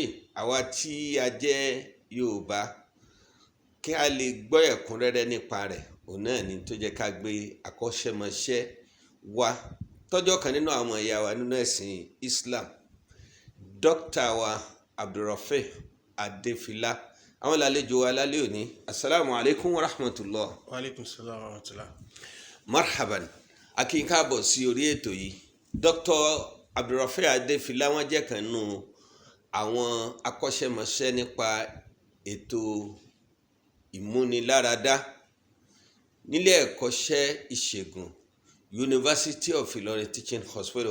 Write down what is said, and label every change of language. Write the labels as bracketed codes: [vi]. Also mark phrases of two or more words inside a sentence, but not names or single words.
[yo] Àwa tí a jẹ́ Yorùbá, kí a lè gbọ́ ẹ̀kúnrẹ́rẹ́ nípa rẹ̀, òun náà ni tó jẹ́ ká gbé akọ́ṣẹ́mọṣẹ́ wá tọ́jọ́ kan nínú àwọn ẹ̀yà wa nínú ẹ̀sìn Islam, Dókítà wa Abdulrafiq Adefila, àwọn lálejò wa lálẹ́ òní. [ar] السلام عليكم ورحمة الله. وعليكم السلام ورحمة الله. [yo] Marhaban, a kí yín káàbọ̀ sí orí ètò yìí. Dr. Abdulrafiq Adefila, wọ́n jẹ́ kan nínú àwọn akọ́ṣẹ́mọṣẹ́ nípa ètò ìmúniláradá nílé ẹ̀kọ́ṣẹ́ ìṣègùn University of Ilorin Teaching Hospital.